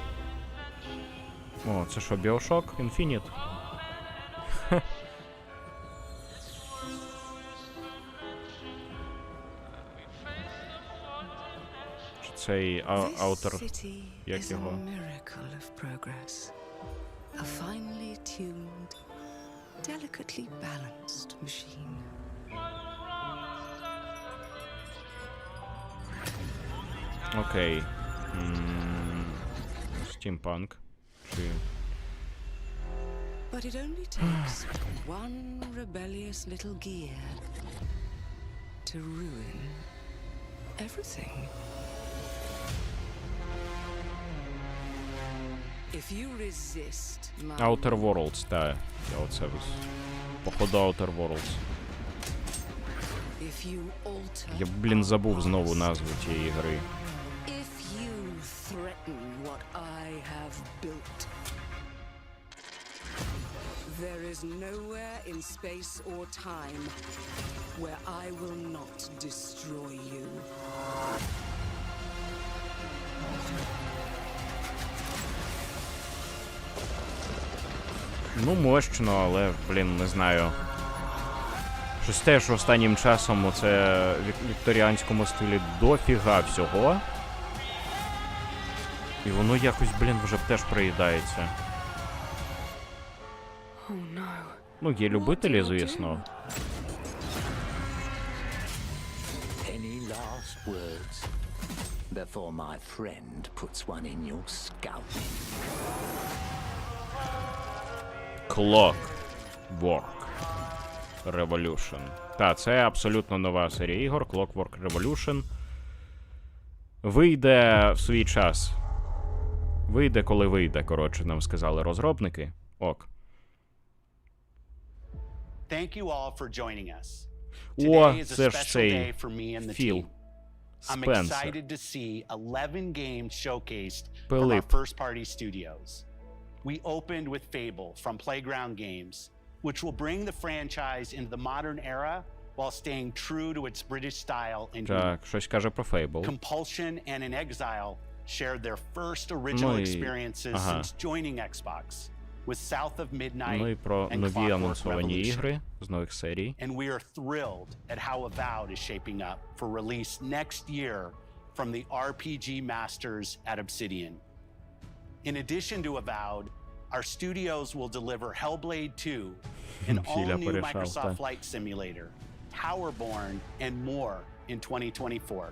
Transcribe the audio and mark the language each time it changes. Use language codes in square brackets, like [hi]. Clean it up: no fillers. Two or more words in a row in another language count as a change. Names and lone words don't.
[uk] О, це що, Bioshock Infinite? Цей автор, як його? [en] A finely tuned, delicately balanced machine. [uk] Окей. Стімпанк. Чи... [en] But it only takes one rebellious little gear to ruin everything. If you resist my... [uk] Outer Worlds, так. Я оце походу Outer Worlds. [en] If you alter... [uk] Я, блін, забув знову назву тієї гри. [en] If you threaten what I have built, there is nowhere in space or time where I will not destroy you. [uk] Ну, мощно, але, блін, не знаю. Щось теж останнім часом у це вікторіанському стилі дофіга всього. І воно якось, блін, вже теж приїдається. Ну, є любителі, звісно. [en] Any last words before my friend puts one in your scalp? [uk] Clockwork Revolution. Так, це абсолютно нова серія ігор. Clockwork Revolution. Вийде в свій час. Вийде, коли вийде, коротше, нам сказали розробники. Ок. [en] Thank you all for joining us. [uk] О, [en] Today is a [uk] це ж [en] special [uk] цей [en] day for me and the [uk] Філ. [en] team. I'm [uk] Спенсер. [en] excited to see 11 games showcased from our [uk] Пилип. [en] first-party studios. We opened with Fable from Playground Games, which will bring the franchise into the modern era while staying true to its British style and humor. [uk] Так, щось каже про Fable. [en] Compulsion and In Exile shared their first original [uk] Ну і- [en] experiences [uk] ага. [en] since joining Xbox with South of Midnight [uk] Ну і про [en] and [uk] нові [en] Clockwork [uk] анонсовані [en] Revolution. [uk] ігри з нових серій. [en] And we are thrilled at how Avowed is shaping up for release next year from the RPG masters at Obsidian. In addition to Avowed, our studios will deliver Hellblade 2, an all-new Microsoft Flight Simulator, Towerborn, and more in 2024.